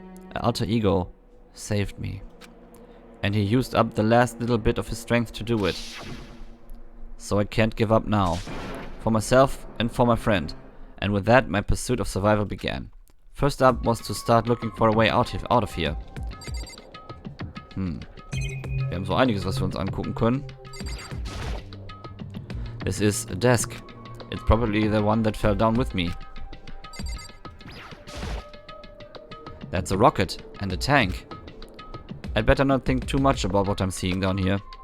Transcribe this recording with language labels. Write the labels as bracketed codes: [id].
[en] An alter ego saved me. And he used up the last little bit of his strength to do it. So I can't give up now. For myself and for my friend. And with that, my pursuit of survival began. First up was to start looking for a way out of here. [de] Wir haben so einiges, was wir uns angucken können. [en] This is a desk. It's probably the one that fell down with me. That's a rocket and a tank. I'd better not think too much about what I'm seeing down here.